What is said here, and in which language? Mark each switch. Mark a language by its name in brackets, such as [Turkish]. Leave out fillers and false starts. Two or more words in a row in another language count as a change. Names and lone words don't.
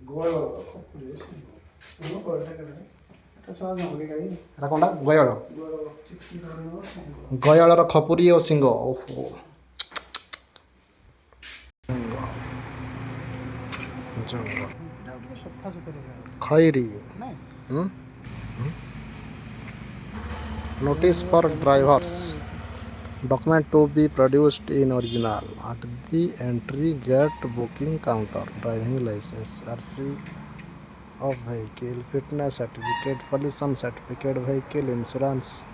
[Odia] ଏଟା କ'ଣଟା? ଗୟଳ। ଗୟଳର ଖପୁରୀ ଓ ଶିଙ୍ଗ। ଓହୋ ଖଇରୀ। [English] Notice for drivers. Document to be produced in original at the entry gate, booking counter, driving license, RC of vehicle, fitness certificate, pollution certificate, vehicle insurance.